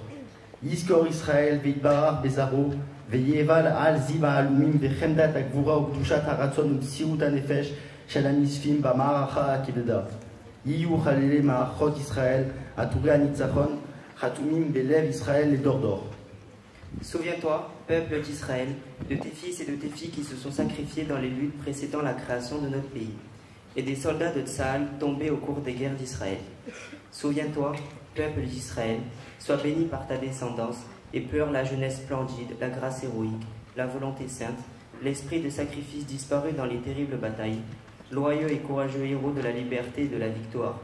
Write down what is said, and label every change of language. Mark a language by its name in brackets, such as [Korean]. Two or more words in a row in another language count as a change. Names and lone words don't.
[Hebrew] יזכור ישראל ויתברך בזרעו, ויאבל על זיו העלומים וחמדת הגבורה וקדושת הרצון ומסירות הנפש של הנספים במערכה הכבדה. יהיו חללי מערכות ישראל, עטורי הניצחון, חתומים בלב ישראל לדור דור. [French] Souviens-toi, peuple d'Israël, de tes fils et de tes filles qui se sont sacrifiés dans les luttes précédant la création de notre pays, et des soldats de Tsahal tombés au cours des guerres d'Israël. Souviens-toi, peuple d'Israël, sois béni par ta descendance, et pleure la jeunesse splendide, la grâce héroïque, la volonté sainte, l'esprit de sacrifice disparu dans les terribles batailles, loyaux et courageux héros de la liberté et de la victoire.